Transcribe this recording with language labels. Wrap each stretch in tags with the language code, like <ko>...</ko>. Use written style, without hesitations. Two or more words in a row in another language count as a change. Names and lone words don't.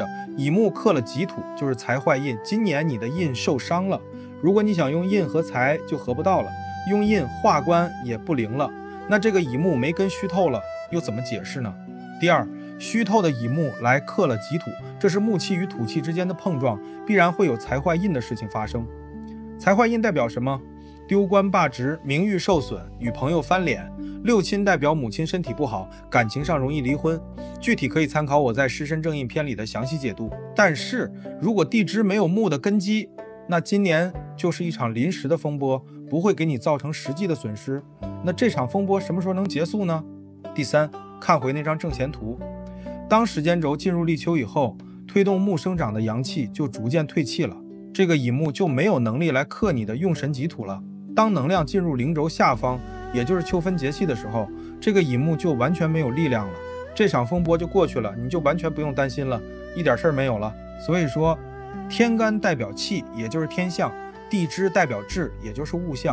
<zh>乙木克了己土，就是財壞印。今年你的印受傷了，如果你想用印和財就合不到了，用印化官也不灵了。那這個乙木没跟虛透了，又怎麼解釋呢？第二，虛透的乙木來克了己土，這是木氣與土氣之間的碰撞，必然會有財壞印的事情發生。財壞印代表什麼？丟官罷職，名譽受損，與朋友翻臉。六親代表母親身體不好，感情上容易離婚。具體可以參考我在《失身正印》篇裡的詳細解讀。但是如果地支沒有木的根基，那今年就是一場臨時的風波，不會給你造成實際的損失。那這場風波什麼時候能結束呢？第三，看回那張正弦圖，當時間軸進入立秋以後，推動木生長的陽氣就逐漸退氣了，這個乙木就沒有能力來克你的用神己土了。當能量進入零軸下方，也就是秋分节气的时候，这个乙木就完全没有力量了，这场风波就过去了，你就完全不用担心了，一点事兒沒有了。所以說，天干代表氣，也就是天象；地支代表志，也就是物象。</zh>